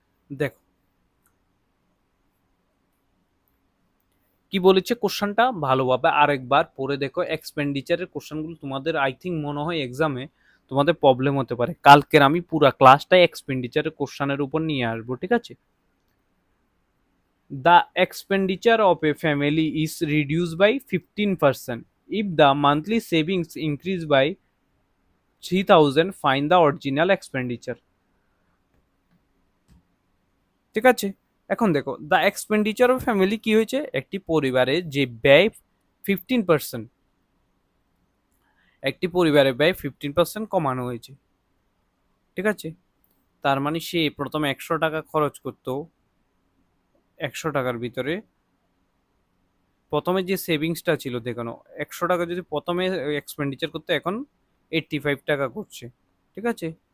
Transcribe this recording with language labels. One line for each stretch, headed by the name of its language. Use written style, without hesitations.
Bangla: দেখো কি বলেছে কোশ্চেনটা, ভালোভাবে আরেকবার পড়ে দেখো। এক্সপেন্ডিচারের কোশ্চেনগুলো তোমাদের আই থিঙ্ক মনে হয় এক্সামে তোমাদের প্রবলেম হতে পারে। কালকের আমি পুরো ক্লাসটাই এক্সপেন্ডিচারের কোশ্চেনের উপর নিয়ে আসবো, ঠিক আছে।
English: The expenditure of a family is reduced by 15%. If the monthly savings increase by 3000, find the original expenditure.
Bangla: ঠিক আছে, এখন দেখো
English: the expenditure of family
Bangla: কি হয়েছে, একটি পরিবারের যে ব্যয় 15%, একটি পরিবারের ব্যয় 15% কমানো হয়েছে, ঠিক আছে। তার মানে সে প্রথমে 100 টাকা খরচ করতো, 100 টাকার ভিতরে প্রথমে যে সেভিংসটা ছিল দেখানো, 100 টাকা যদি প্রথমে এক্সপেন্ডিচার করতে, এখন 85 টাকা করছে, ঠিক আছে।